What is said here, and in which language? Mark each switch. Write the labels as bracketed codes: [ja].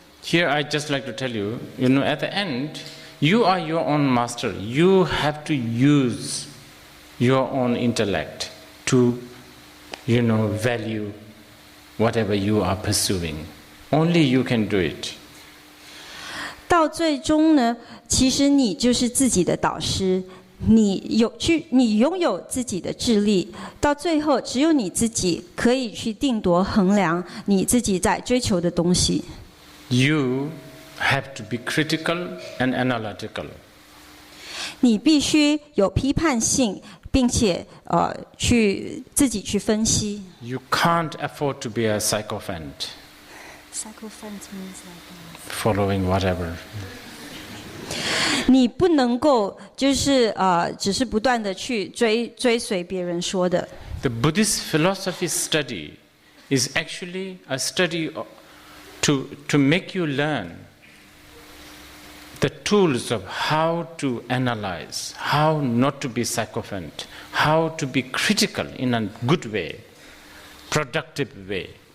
[en] Here I just like to tell you, you know, at the end, you are your own master. You have to use your own intellect to, you know, value whatever you are pursuing. Only you can do it. [zh] 到最终呢，其实你就是自己的导师，你拥有自己的智力，到最后只有你自己可以去定夺衡量你自己在追求的东西。 [en] You have to be critical and analytical. [zh] 你必须有批判性，并且自己去分析。 [en] You can't afford to be a sycophant. Sycophant means like following whatever. [zh] 你不能够就是只是不断的去追随别人说的。 [en] The Buddhist philosophy study is actually a study to make you learn the tools of how to analyze, how not to be sycophant, how to be critical in a good way, productive way.